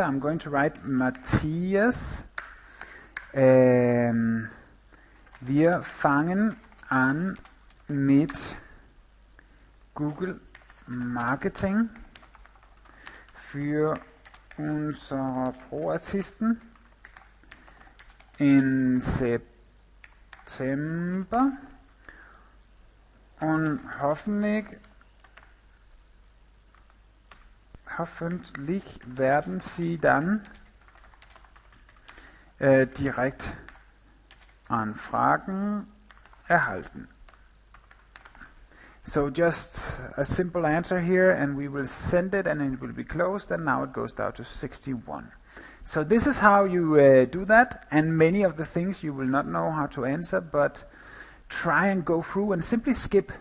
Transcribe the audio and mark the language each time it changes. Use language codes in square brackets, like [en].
[en] I'm going to write Matthias. [de] Wir fangen an mit Google Marketing für unsere Pro-Artisten in September. Und hoffentlich werden Sie dann direkt Anfragen erhalten. [en] So just a simple answer here, and we will send it, and it will be closed, and now it goes down to 61. So this is how you do that, and many of the things you will not know how to answer, but try and go through and simply skip.